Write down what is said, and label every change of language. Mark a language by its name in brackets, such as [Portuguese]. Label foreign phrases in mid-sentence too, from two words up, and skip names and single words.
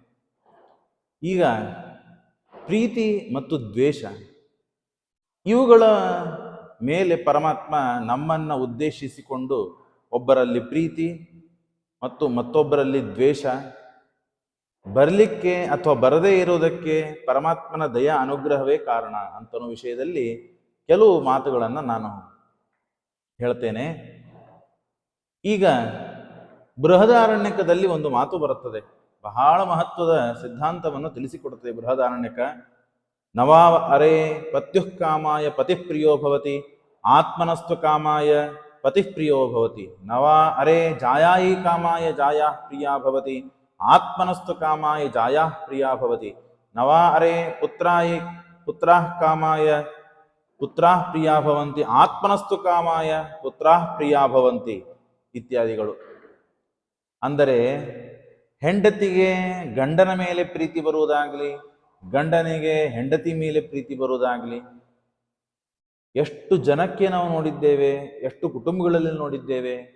[Kannada] ಈಗ ಪ್ರೀತಿ ಮತ್ತು ದ್ವೇಷ, ಇವುಗಳ ಮೇಲೆ ಪರಮಾತ್ಮ ನಮ್ಮನ್ನು ಉದ್ದೇಶಿಸಿಕೊಂಡು ಒಬ್ಬರಲ್ಲಿ ಪ್ರೀತಿ ಮತ್ತು ಮತ್ತೊಬ್ಬರಲ್ಲಿ ದ್ವೇಷ ಬರಲಿಕ್ಕೆ ಅಥವಾ ಬರದೇ ಇರುವುದಕ್ಕೆ ಪರಮಾತ್ಮನ ದಯಾ ಅನುಗ್ರಹವೇ ಕಾರಣ ಅಂತನೋ ವಿಷಯದಲ್ಲಿ ಕೆಲವು ಮಾತುಗಳನ್ನು ನಾನು ಹೇಳ್ತೇನೆ. ಈಗ ಬೃಹದಾರಣ್ಯಕದಲ್ಲಿ ಒಂದು ಮಾತು ಬರುತ್ತದೆ, ಬಹಳ ಮಹತ್ವದ ಸಿದ್ಧಾಂತವನ್ನು ತಿಳಿಸಿಕೊಡುತ್ತದೆ ಬೃಹದಾರಣ್ಯಕ. [Sanskrit] ನವಾ ಅರೆ ಪತ್ಯುಃ ಕಾಮಾಯ ಪತಿಪ್ರಿಯೋ ಭವತಿ, ಆತ್ಮನಸ್ತು ಕಾಮಾಯ ಪತಿಪ್ರಿಯೋ ಭವತಿ. ನವಾ ಅರೆ ಜಾಯಾಯಿ ಕಾಮಾಯ ಜಾಯಾ ಪ್ರಿಯಾ ಭವತಿ, ಆತ್ಮನಸ್ತು ಕಾಮಾಯ ಜಾಯಾ ಪ್ರಿಯಾ ಭವತಿ. ನವಾ ಅರೆ ಪುತ್ರಾಯಿ ಪುತ್ರಾಃ ಕಾಮಾಯ ಪುತ್ರಾಃ ಪ್ರಿಯಾ ಭವಂತಿ, ಆತ್ಮನಸ್ತು ಕಾಮಾಯ ಪುತ್ರಾಃ ಪ್ರಿಯಾ ಭವಂತಿ ಇತ್ಯಾದಿಗಳು. [Kannada] ಅಂದರೆ ಹೆಂಡತಿಗೆ ಗಂಡನ ಮೇಲೆ ಪ್ರೀತಿ ಬರುವುದಾಗಲಿ, ಗಂಡನಿಗೆ ಹೆಂಡತಿ ಮೇಲೆ ಪ್ರೀತಿ ಬರುವುದಾಗಲಿ ಎಷ್ಟು ಜನಕ್ಕೆ ನಾವು ನೋಡಿದ್ದೇವೆ, ಎಷ್ಟು ಕುಟುಂಬಗಳಲ್ಲಿ ನೋಡಿದ್ದೇವೆ.